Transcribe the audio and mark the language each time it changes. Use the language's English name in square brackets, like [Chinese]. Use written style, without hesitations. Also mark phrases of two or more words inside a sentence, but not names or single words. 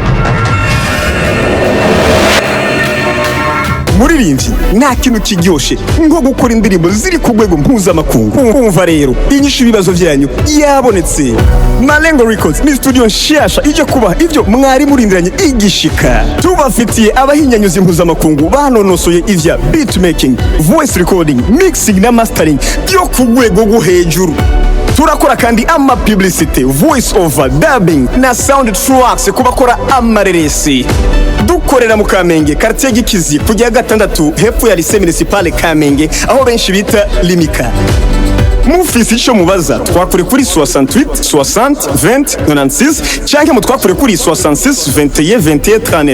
[Rundi] Muririmvyi nta kintu kiryoshe nko gukora indirimbo ziri ku rwego mpuzamakungu. Umva rero inyishu ibibazo vyanyu yabonetse. Marengo Records ni studio nshasha ije kubaha ivyo mwari murindiranye igishika. Tubafitiye abahinyanyuzi mpuzamakungu banonosoye ivya beatmaking, [English] voice recording, mixing [Rundi] na mastering yo ku rwego rwo hejuru. Turakora kandi ama publicity, [English] voice over, dubbing [Rundi] na [English] sound tracks [Rundi] kubakora amareresi. Dukorera mu Kamenge, quartier Gikizi, kujya gatandatu hepfo ya lycée municipal Kamenge, aho benshi bita Limika. Mufisi ico mubaza twakure kuri 68 60 20 96 canke mutwakure kuri 66 21 21 39.